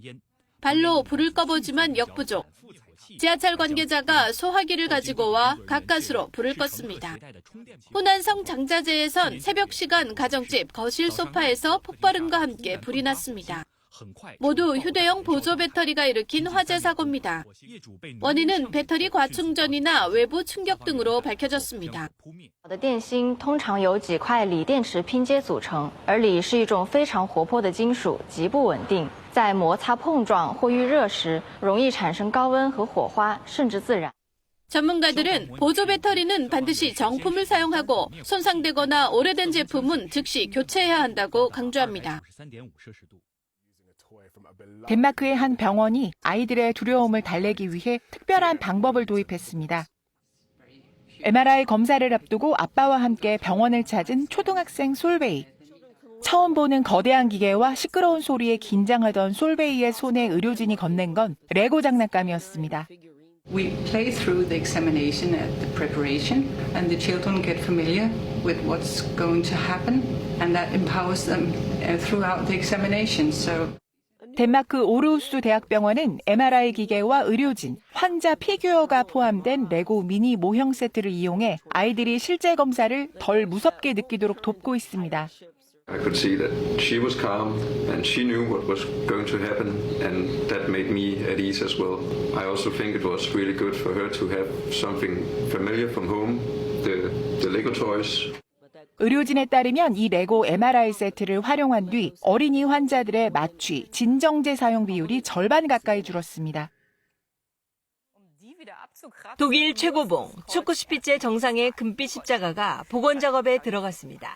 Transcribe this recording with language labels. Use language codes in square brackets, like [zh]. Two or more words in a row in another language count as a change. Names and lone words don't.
[ko] 발로 불을 꺼보지만 역부족. 지하철 관계자가 소화기를 가지고 와 가까스로 불을 껐습니다. 호난성 장자재에선 새벽 시간 가정집 거실 소파에서 폭발음과 함께 불이 났습니다. 모두 휴대용 보조 배터리가 일으킨 화재 사고입니다. 원인은 배터리 과충전이나 외부 충격 등으로 밝혀졌습니다. [zh] 电芯通常由几块锂电池拼接组成，而锂是一种非常活泼的金属，极不稳定，在摩擦碰撞或遇热时，容易产生高温和火花，甚至自燃。 [ko] 전문가들은 보조 배터리는 반드시 정품을 사용하고 손상되거나 오래된 제품은 즉시 교체해야 한다고 강조합니다. 덴마크의 한 병원이 아이들의 두려움을 달래기 위해 특별한 방법을 도입했습니다. MRI 검사를 앞두고 아빠와 함께 병원을 찾은 초등학생 솔베이. 처음 보는 거대한 기계와 시끄러운 소리에 긴장하던 솔베이의 손에 의료진이 건넨 건 레고 장난감이었습니다. [en] We play through the examination at the preparation, and the children get familiar with what's going to happen, and that empowers them throughout the examination. So. [ko] 덴마크 오르우스 대학병원은 MRI 기계와 의료진, 환자 피규어가 포함된 레고 미니 모형 세트를 이용해 아이들이 실제 검사를 덜 무섭게 느끼도록 돕고 있습니다. [en] I could see that she was calm and she knew what was going to happen, and that made me at ease as well. I also think it was really good for her to have something familiar from home, the Lego toys. [ko] 의료진에 따르면 이 레고 MRI 세트를 활용한 뒤 어린이 환자들의 마취, 진정제 사용 비율이 절반 가까이 줄었습니다. 독일 최고봉 축구슈피제 정상의 금빛 십자가가 복원 작업에 들어갔습니다.